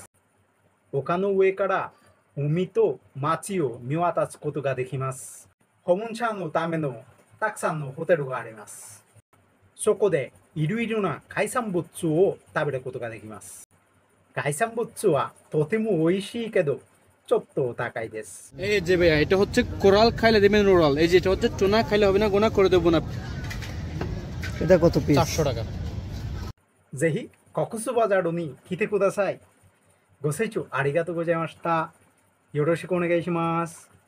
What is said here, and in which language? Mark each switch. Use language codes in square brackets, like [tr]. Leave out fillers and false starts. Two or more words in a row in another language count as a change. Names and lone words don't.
[ja] 丘の上から海と街を見渡すことができます。訪問者のためのたくさんのホテルがあります。そこでいろいろな海産物を食べることができます。海産物はとても美味しいけどちょっと高いです。 [bn] এই যে ভাইয়া এটা হচ্ছে কোরাল খাইলে দেবেন ওরাল, এই যে এটা হচ্ছে টুনা খাইলে হবে না, গোনা করে দেবো না। এটা কত পিস? 400 টাকা。 [ja] ぜひココスバザールに来てください。ご清聴ありがとうございました。よろしくお願いします。